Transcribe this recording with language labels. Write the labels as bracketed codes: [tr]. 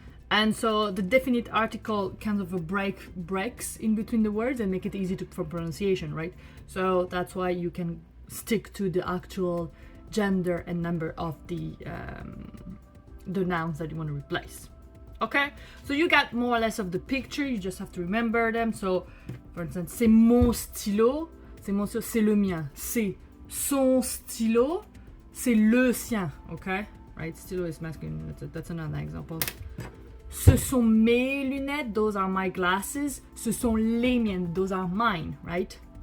[en] And so the definite article kind of breaks in between the words and make it easy for pronunciation, right? So that's why you can stick to the actual gender and number of the nouns that you want to replace. Okay, so you got more or less of the picture, you just have to remember them. So, for instance, [fr] c'est mon stylo, c'est le mien. C'est son stylo, c'est le sien, okay? [en] Right, stylo is masculine, that's another example. [fr] Ce sont mes lunettes, [en] those are my glasses. [fr] Ce sont les miennes, [en] those are mine, right?